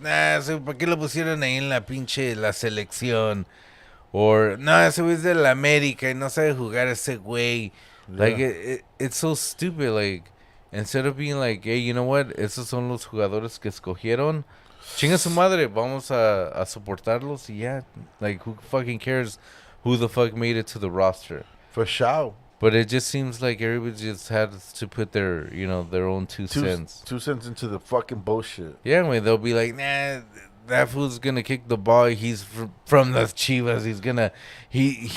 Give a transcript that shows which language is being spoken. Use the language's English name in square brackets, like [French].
[Spanish] Nah, ¿por qué lo pusieron ahí en la pinche la selección? [English] Or, [Spanish] no, ese güey es de la América y no sabe jugar ese güey. [English] Yeah. Like, it's so stupid. Like, instead of being like, hey, you know what? [Spanish] Esos son los jugadores que escogieron. Chinga su madre, vamos a soportarlos y ya. [English] Like, who fucking cares who the fuck made it to the roster? For sure. But it just seems like everybody just has to put their, their own two cents. 2 cents into the fucking bullshit. Yeah, I mean, they'll be like, nah, that fool's gonna kick the ball. He's from the Chivas. He's gonna, he.